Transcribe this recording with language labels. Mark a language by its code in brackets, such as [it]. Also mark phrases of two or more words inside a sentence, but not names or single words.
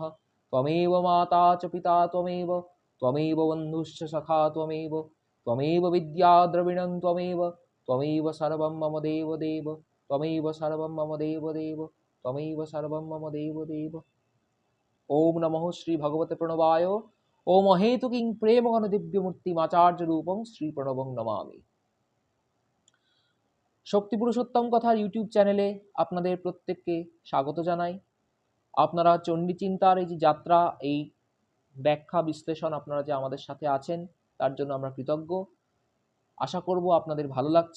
[sa] त्वमेव माता च पिता त्वमेव बन्धुश्च सखा त्वमेव विद्या द्रविणं त्वमेव सर्वं मम देवदेव त्वमेव सर्वं मम देवदेव त्वमेव सर्वं मम देवदेव। ओम नमः श्री भगवते प्रणवाय। ओम अहेतुकिं प्रेम घन दिव्यमूर्तिमाचार्य रूपं श्री प्रणवं नमामि। [bn] শক্তি পুরুষোত্তম কথা ইউটিউব চ্যানেলে আপনাদের প্রত্যেককে স্বাগত জানাই। আপনারা চণ্ডী চিন্তার এই যে যাত্রা, এই ব্যাখ্যা বিশ্লেষণ আপনারা যে আমাদের সাথে আছেন তার জন্য আমরা কৃতজ্ঞ। আশা করব আপনাদের ভালো লাগছে।